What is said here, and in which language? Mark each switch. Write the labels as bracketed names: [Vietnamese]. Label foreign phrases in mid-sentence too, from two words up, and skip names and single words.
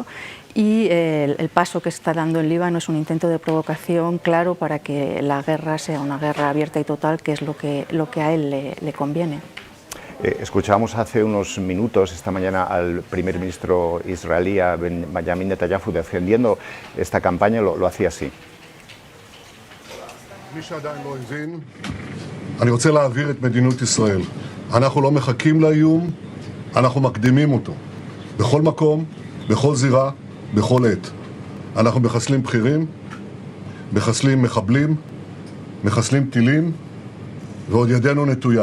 [Spanish] Y el paso que está dando el Líbano es un intento de provocación claro para que la guerra sea una guerra abierta y total, que es lo que a él le conviene. Escuchábamos hace unos minutos esta mañana al primer ministro israelí, Benjamin Netanyahu, defendiendo esta campaña. Lo hacía así. [Hebrew] אני רוצה להעביר את מדיניות ישראל. אנחנו לא מחכים לאיום, אנחנו מקדימים אותו. בכל מקום, בכל זירה, בכל עת. אנחנו מחסלים בכירים, מחסלים מחבלים, מחסלים טילים, ועוד ידנו נטויה.